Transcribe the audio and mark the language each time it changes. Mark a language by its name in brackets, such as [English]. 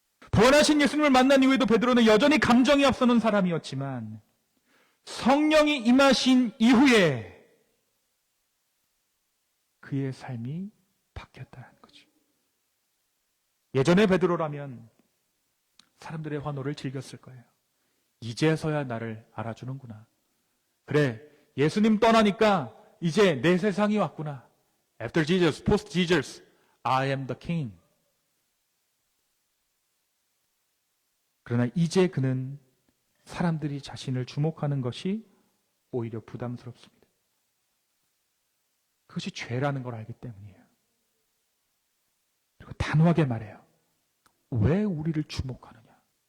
[Korean] 부활하신 예수님을 만난 이후에도 베드로는 여전히 감정이 앞서는 사람이었지만 성령이 임하신 이후에 그의 삶이 바뀌었다는 거죠. 예전에 베드로라면 사람들의 환호를 즐겼을 거예요. 이제서야 나를 알아주는구나. 그래, 예수님 떠나니까 이제 내 세상이 왔구나. [English] After Jesus, post Jesus, I am the king. [Korean] 그러나 이제 그는 사람들이 자신을 주목하는 것이 오히려 부담스럽습니다. 그것이 죄라는 걸 알기 때문이에요. 그리고 단호하게 말해요. 왜 우리를 주목하느냐?